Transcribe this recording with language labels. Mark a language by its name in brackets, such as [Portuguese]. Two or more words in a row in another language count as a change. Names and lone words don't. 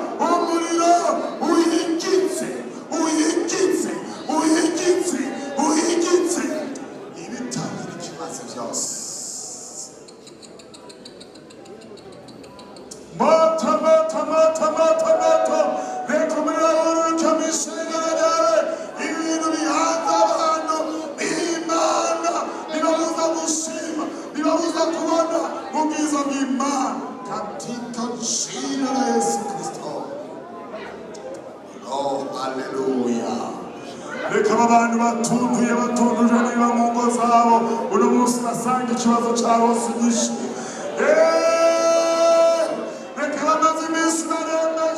[Kinyarwanda] uhigitse ibitangira ikibazo byose moto reka umuriro w'uruka mu ishengero ryawe ibintu bihanze abantu b'Imana bibabuza gushima bibabuza kubona ubwiza bw'Imana [Swahili] katika jina la Yesu Kristo. [Kinyarwanda] Oh, haleluya. Reka abantu batunduje niba mu ngo zabo uno munsi basanga ikibazo cyabo sinyishe reka bamaze iminsi bareba